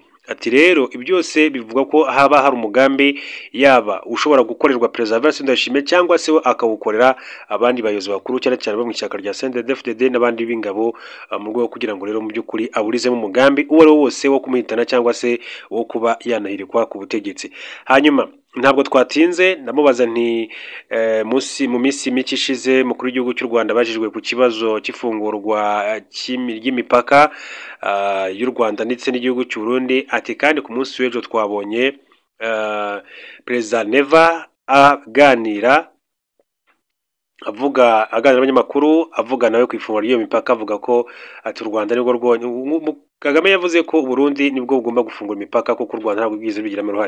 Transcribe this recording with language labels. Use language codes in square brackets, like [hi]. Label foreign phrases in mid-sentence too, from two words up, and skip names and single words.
[rw] Ati rero byose bivuga ko haba hari umugambi yaba ushobora gukorerwa Perezida Evariste Ndayishimiye cyangwa se akawukorera abandi bayobozi bakuru cyane cyane bo mu ishyaka rya CNDD-FDD n'abandi b'ingabo, mu rwego kugira ngo rero mu by'ukuri aburizemo umugambi uwo ari wo wose wo kumuhitana cyangwa se wo kuba yanahirikwa ku butegetsi. Hanyuma ntabwo twatinze ndamubaza nti mu minsi mike ishize mukuru w'igihugu cy'u Rwanda abajijwe ku kibazo cy'ifungurwa ry'imipaka y'u Rwanda ndetse n'igihugu cy'u Burundi ati kandi ku munsi w'ejo twabonye Perezida Neva aganira n'abanyamakuru avuga nawe ku ifunguro ry'iyo mipaka avuga ko ati u Rwanda nibwo Kagame yavuze ko Burundi nibwo bugomba gufungura imipaka kuko u Rwanda ntabwo bwize bigiramo uruhare.